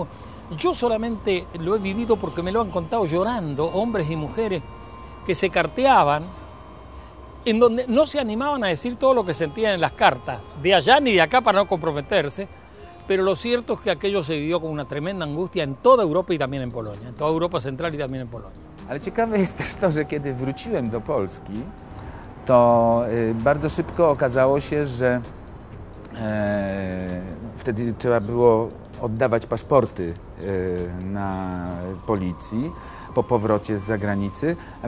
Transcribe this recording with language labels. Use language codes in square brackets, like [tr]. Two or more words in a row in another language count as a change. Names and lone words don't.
[es] Yo solamente lo he vivido porque me lo han contado llorando, hombres y mujeres que se carteaban, en donde no se animaban a decir todo lo que sentían en las cartas, de allá ni de acá para no comprometerse, pero lo cierto es que aquello se vivió con una tremenda angustia en toda Europa y también en Polonia, en toda Europa Central i también en Polonia. [pl] Ale ciekawe jest też to, że kiedy wróciłem do Polski, to bardzo szybko okazało się, że wtedy trzeba było oddawać paszporty na policji po powrocie z zagranicy, a